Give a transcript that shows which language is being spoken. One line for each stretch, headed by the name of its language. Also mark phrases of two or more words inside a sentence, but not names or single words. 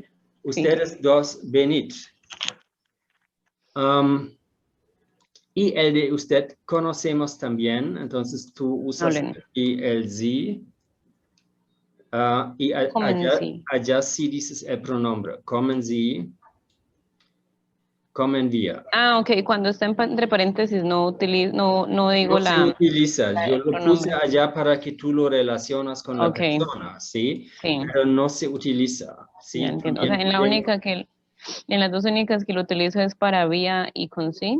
Spanish: Ustedes dos, venid. Y el de usted conocemos también, entonces tú usas Hablen. aquí el sie. Y Comen, sí. allá sí dices el pronombre.
German: Kommen Sie, kommen wir.
Spanish: Ok, cuando está entre paréntesis no digo No se utiliza. Yo el lo puse pronombre. allá para que tú lo relacionas con la Ok, persona, ¿sí? sí, Pero no se utiliza, ya ¿sí? entiendo. O sea, en las dos únicas que lo utilizo es para vía y con sí.